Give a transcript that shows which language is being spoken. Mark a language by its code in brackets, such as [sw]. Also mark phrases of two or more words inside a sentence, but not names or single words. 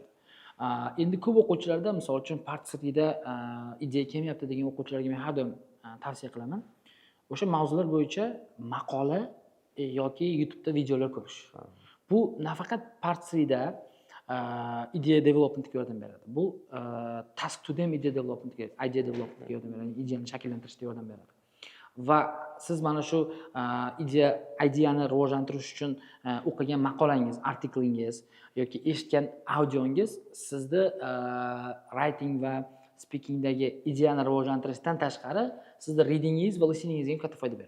[uz] Endi ko'p o'quvchilarda misol uchun part 3da ideya kelmayapti degan o'quvchilarga men har doim tavsiya qilaman. O'sha mavzular bo'yicha maqola yoki YouTube'da videolar ko'rish. Bu nafaqat part 3da [en] idea developmentga [uz] yordam beradi. Bu [en] task to them idea developmentga [uz] yordam beradi, ideyani shakllantirishga yordam beradi. Va siz mana shu ideyani rivojlantirish uchun o'qigan maqolangiz, artiklingiz yoki eshitgan audiongiz sizni writing va speakingdagi ideyani rivojlantirishdan tashqari sizni readingingiz va listeningizga ham katta foyda beradi.